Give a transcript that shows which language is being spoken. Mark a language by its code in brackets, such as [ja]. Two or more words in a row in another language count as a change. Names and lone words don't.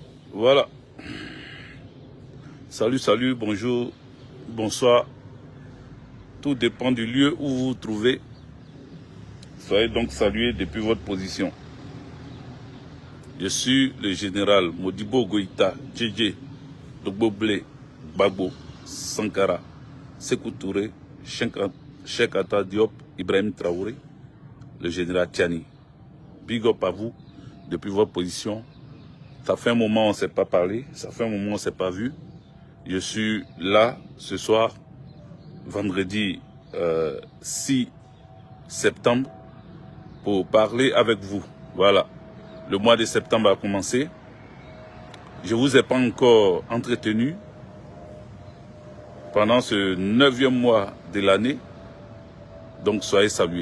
[fr] Voilà. Salut, salut, bonjour, bonsoir. Tout dépend du lieu où vous vous trouvez. Soyez donc salués depuis votre position. Je suis le général Modibo Goïta, Djedje, Dogboblé, Bagbo, Sankara, Sékou Touré, Cheikh Anta Diop, Ibrahim Traoré, le général Tiani. [en] Big up [fr] à vous depuis votre position. Ça fait un moment on ne s'est pas parlé, ça fait un moment on ne s'est pas vu. Je suis là ce soir, vendredi 6 septembre, pour parler avec vous. Voilà, le mois de septembre a commencé. Je ne vous ai pas encore entretenu pendant ce 9e mois de l'année, donc soyez salués.